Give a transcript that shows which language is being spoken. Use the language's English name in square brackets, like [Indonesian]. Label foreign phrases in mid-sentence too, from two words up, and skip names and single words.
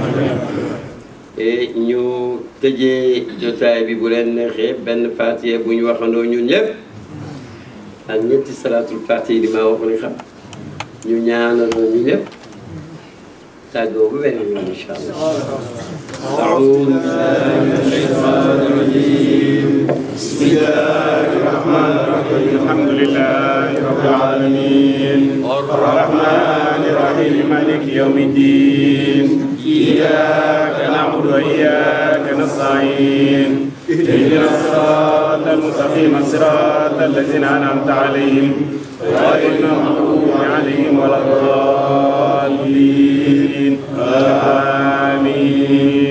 [Wolof] ñu tëjee jotaay bi bu leen neexee benn fatiha bu ñu waxandoo ñun ñëpp ak ñetti salaatul fatiha di maa wax ni xam ñu ñaanaloo ñu ñëpp tàggoo bu beneen yoon [Arabic] إن شاء الله. أعوذ بالله من الشيطان الرجيم بسم الله الرحمن الرحيم الحمد لله رب العالمين الرحمن الرحيم مالك يوم الدين إياك نعبد وإياك نستعين اهدنا الصراط المستقيم صراط الذين أنعمت عليهم غير المغضوب عليهم ولا الضالين آمين.